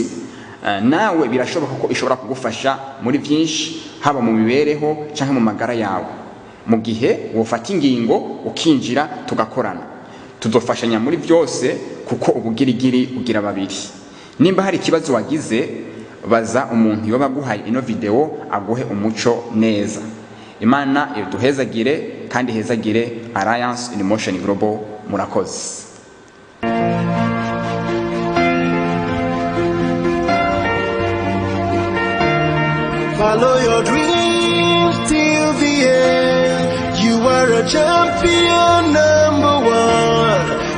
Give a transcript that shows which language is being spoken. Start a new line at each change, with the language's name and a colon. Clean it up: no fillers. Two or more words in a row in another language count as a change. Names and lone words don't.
Rundi: Nawe birashoboka ko ishobora kugufasha muri byinshi, haba mu mibereho cyangwa mu magara yawe, mu gihe wofata ingingo ukinjira tugakorana. Tuzofashanya muri byose kuko ubugirigiri ugira babiri. Nimba hari ikibazo wagize, baza umuntu yoba guhaye ino video aguhe umuco neza. Imana iduhezagire kandi hezagire Alliance in Motion Global. Murakoze.
English: Follow your dreams till the end. You are a champion #1.